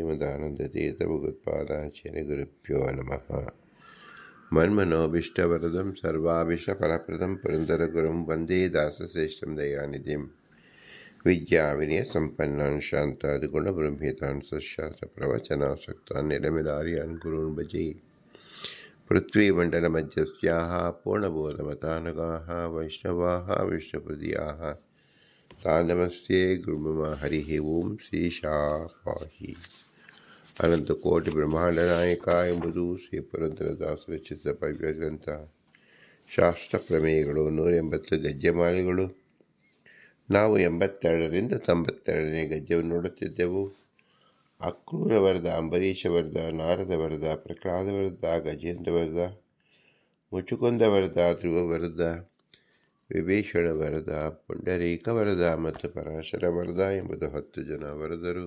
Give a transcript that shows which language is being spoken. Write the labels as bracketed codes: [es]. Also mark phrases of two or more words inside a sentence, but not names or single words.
[sa] श्रीमदानन्दतीर्थभगवत्पादाचार्यगुरुभ्यो नमः। मन्मनोभीष्टवरदं सर्वाभीष्टफलप्रदं पुरन्दरगुरुं वन्दे दासश्रेष्ठं दयानिधिं विद्याविनयसम्पन्नान् शान्तादिगुणब्रह्मेतान् सशास्त्रप्रवचनासक्तान् निरमिलार्यान् गुरून् भजे। पृथ्वीमण्डलमध्यस्याः पूर्णबोधमतानगाः वैष्णवाः विष्णुपदीयाः तान् नमस्ते गुरुमम। हरिः ओಂ ಶ್ರೀಶಾಃ ಪಾಹಿ. [kn] ಅನಂತಕೋಟಿ ಬ್ರಹ್ಮಾಂಡನಾಯಕ ಎಂಬುದು ಶ್ರೀ ಪುರಂದರದಾಸರ ರಚಿತ ಭವ್ಯ ಗ್ರಂಥ. ಶಾಸ್ತ್ರ ಪ್ರಮೇಯಗಳು 180 ಗದ್ಯಮಾಲೆಗಳು. ನಾವು 82ರಿಂದ 92ನೇ ಗದ್ಯವನ್ನು ನೋಡುತ್ತಿದ್ದೆವು. ಅಕ್ರೂರ ವರದ, ಅಂಬರೀಷ ವರದ, ನಾರದ ವರದ, ಪ್ರಹ್ಲಾದ ವರದ, ಗಜೇಂದ್ರ ವರದ, ಮುಚುಕುಂದ ವರದ, ಧ್ರುವ ವರದ, ವಿಭೀಷಣ ವರದ, ಪುಂಡರೀಕ ವರದ ಮತ್ತು ಪರಾಶರ ವರದ ಎಂಬುದು 10 ಜನ ವರದರು.